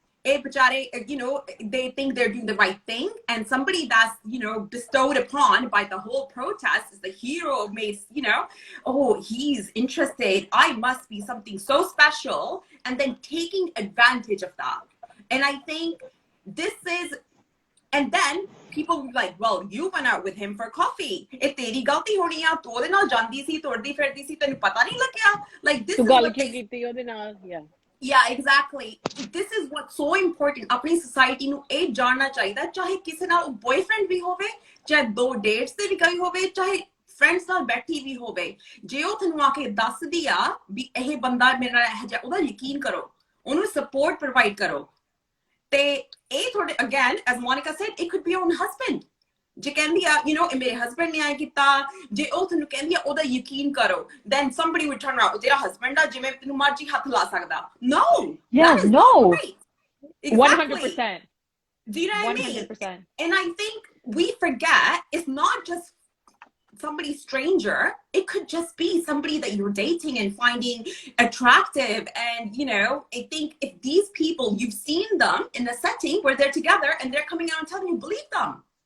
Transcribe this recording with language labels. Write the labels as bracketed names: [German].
[Punjabi] ਇਹ ਵਿਚਾਰੇ [English] they think they're doing the right thing and somebody that's bestowed upon by the whole protest is the hero made oh he's interested I must be something so special and then taking advantage of that and I think this is and then people will be like well you went out with him for coffee [Punjabi] ਇਹ ਤੇਰੀ ਗਲਤੀ ਹੋਣੀ ਆ ਤੂੰ ਉਹਦੇ ਨਾਲ ਜਾਂਦੀ ਸੀ ਤੁਰਦੀ ਫਿਰਦੀ ਸੀ ਤੈਨੂੰ ਪਤਾ ਨਹੀਂ ਲੱਗਿਆ [English] like this is [Punjabi] ਗੱਲ ਕੀ ਕੀਤੀ ਉਹਦੇ ਨਾਲ [English] yeah exactly this is what's so important [Punjabi] ਆਪਣੀ society ਨੂੰ ਇਹ ਜਾਣਨਾ ਚਾਹੀਦਾ ਚਾਹੇ ਕਿਸੇ ਨਾਲ boyfriend ਵੀ ਹੋਵੇ ਚਾਹੇ ਦੋ dates ਤੇ ਵੀ ਗਈ ਹੋਵੇ ਚਾਹੇ friends ਨਾਲ ਬੈਠੀ ਵੀ ਹੋਵੇ ਜੇ ਉਹ ਤੁਹਾਨੂੰ ਆ ਕੇ ਦੱਸਦੀ ਆ ਵੀ ਇਹ ਬੰਦਾ ਮੇਰੇ ਨਾਲ ਇਹ ਜਿਹਾ ਉਹਦਾ ਯਕੀਨ ਕਰੋ ਉਹਨੂੰ support provide ਕਰੋ ਤੇ ਇਹ ਤੁਹਾਡੇ [English] again as Monica said it could be your own husband [Punjabi] ਜੇ ਕਹਿੰਦੀ ਆ ਮੇਰੇ husband ਨੇ ਆਏ ਕੀਤਾ ਜੇ ਉਹ ਤੁਹਾਨੂੰ ਕਹਿੰਦੀ ਆ ਉਹਦਾ ਯਕੀਨ ਕਰੋ [English] then somebody would turn around [Punjabi] ਤੇਰਾ husband ਆ ਜਿਵੇਂ ਤੈਨੂੰ ਮਰਜ਼ੀ ਹੱਥ ਲਾ ਸਕਦਾ [English] no yeah no exactly. 100% do you know what 100%. I mean and I think we forget it's not just somebody stranger it could just be somebody that you're dating and finding attractive and I think if these people you've seen them in a setting where they're together and they're coming out and telling you believe them